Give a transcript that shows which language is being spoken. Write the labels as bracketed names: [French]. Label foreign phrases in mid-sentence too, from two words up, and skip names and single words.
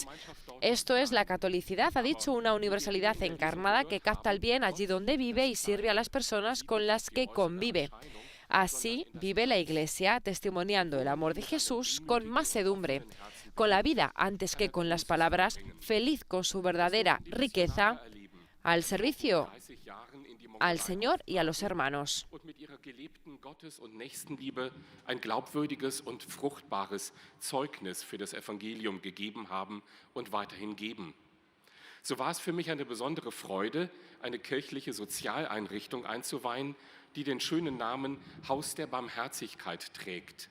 [Spanish] Esto es la catolicidad, ha dicho, una universalidad encarnada que capta el bien allí donde vive y sirve a las personas con las que convive. Así vive la Iglesia, testimoniando el amor de Jesús con mansedumbre, con la vida antes que con las palabras, feliz con su verdadera riqueza, al servicio al Señor y a los hermanos. [German] Gottes- und Nächstenliebe ein glaubwürdiges und fruchtbares Zeugnis für das Evangelium gegeben haben und weiterhin geben. So war es für mich eine besondere Freude, eine kirchliche Sozialeinrichtung einzuweihen, die den schönen Namen Haus der Barmherzigkeit trägt.